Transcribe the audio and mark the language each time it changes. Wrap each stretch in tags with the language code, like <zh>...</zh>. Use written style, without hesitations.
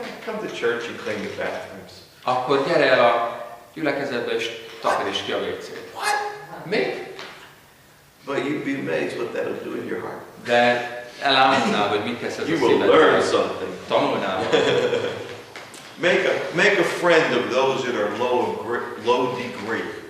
<en>Come to church and clean the bathrooms.</en> <hu>Akkor gyere el a gyülekezetbe és takaríts ki a WC-t.</hu> <en>What?</en> <hu>Még?</hu> <en>But you'd be amazed what that'll do in your heart.</en> <hu>De elálmodnál, hogy mit tesz ez a</hu> <en>You will learn something.</en> <hu>Tanulnál.</hu> <en>Make a friend of those that are low degree.</en>